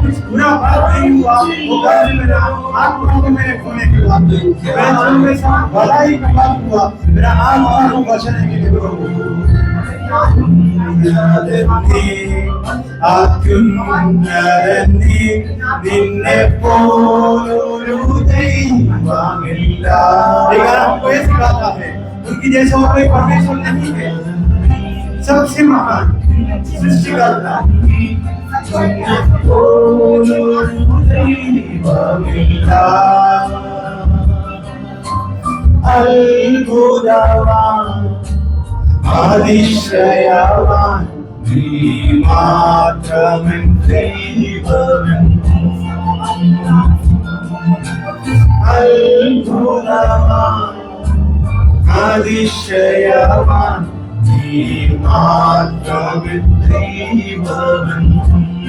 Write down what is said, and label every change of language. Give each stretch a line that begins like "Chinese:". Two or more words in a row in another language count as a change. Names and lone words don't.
Hindi: कुछ बुरा बात नहीं हुआ, वो कर मेरा आत्मा को मैंने खोने की बात, मेरे जीवन में सब भलाई की बात हुआ, मेरा आत्मा को बचाने के लिए प्रभु
Malayalam: നിന്നെ പോലൊരു ദൈവമില്ല।
Hindi: हमको ये सिखाता है उनकी जैसा और कोई परमेश्वर नहीं है, सबसे महान सृष्टिकर्ता।
Malayalam: अद्भुतवान അതിശയവാൻ നീ മാത്രമെൻ ദൈവമെന്നും അത്ഭുതവാൻ അതിശയവാൻ നീ മാത്രമെൻ ദൈവമെന്നും।